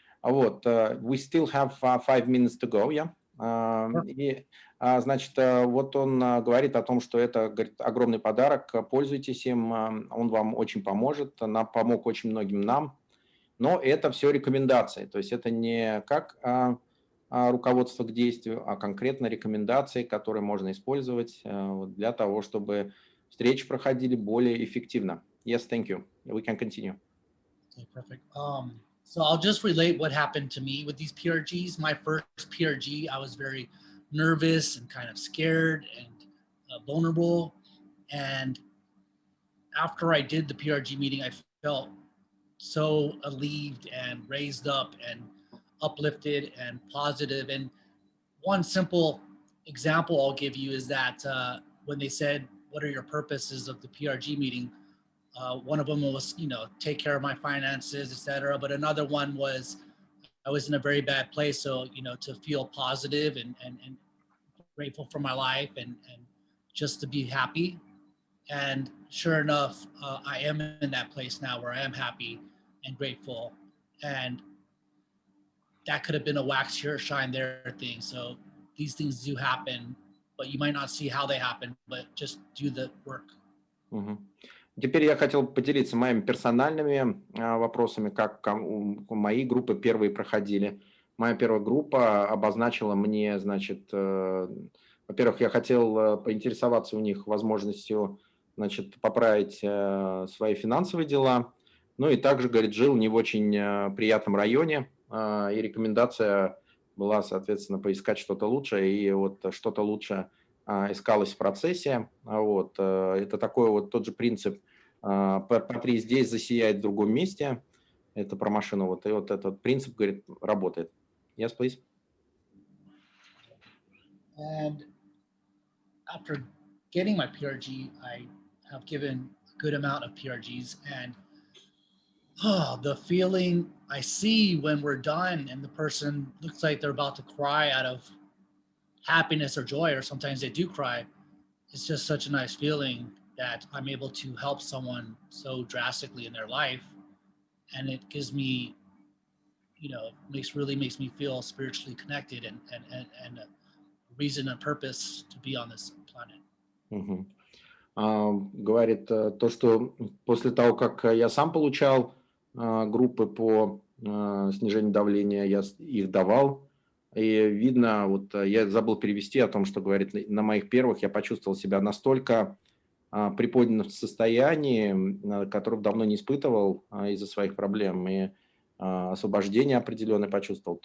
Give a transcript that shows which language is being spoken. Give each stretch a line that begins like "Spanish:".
Russian: А вот,
English: we still have 5 minutes to go, yeah?
Russian: И, значит, вот он говорит о том, что это, говорит, огромный подарок, пользуйтесь им, он вам очень поможет, помог очень многим нам, но это все рекомендации, то есть это не как руководство к действию, а конкретно рекомендации, которые можно использовать вот для того, чтобы встречи проходили более эффективно.
English: Yes, thank you. We can continue. Okay, perfect. So I'll just relate what happened to me with these PRGs. My first PRG, I was very nervous and kind of scared and vulnerable. And after I did the PRG meeting, I felt so relieved and raised up and uplifted and positive. And one simple example I'll give you is that when they said, "What are your purposes of the PRG meeting?" One of them was, take care of my finances, etc. But another one was, I was in a very bad place. So, to feel positive and grateful for my life and just to be happy. And sure enough, I am in that place now where I am happy and grateful. And that could have been a wax here, shine there thing. So these things do happen, but you might not see how they happen, but just do the work. Мгм.
Russian: Теперь я хотел поделиться моими персональными вопросами, как мои группы первые проходили. Моя первая группа обозначила мне, значит, во-первых, я хотел поинтересоваться у них возможностью, значит, поправить свои финансовые дела. Ну и также, говорит, жил не в очень приятном районе, и рекомендация была, соответственно, поискать что-то лучше, и вот что-то лучше искалось в процессе. Вот. Это такой вот тот же принцип «потри здесь, засияет в другом месте». Это про машину. Вот. И вот этот принцип, говорит, работает.
English: Yes, please. And after getting my PRG, I have given a good amount of PRGs, and the feeling I see when we're done and the person looks like they're about to cry out of happiness or joy, or sometimes they do cry. It's just such a nice feeling that I'm able to help someone so drastically in their life. And it gives me, makes me feel spiritually connected and a reason and purpose to be on this planet. Мгм.
Russian: Говорит то, что после того, как я сам получал группы по снижению давления, я их давал, и видно, вот я забыл перевести о том, что говорит, на моих первых я почувствовал себя настолько приподнятом состоянии, которого давно не испытывал из-за своих проблем, и освобождение определенное почувствовал.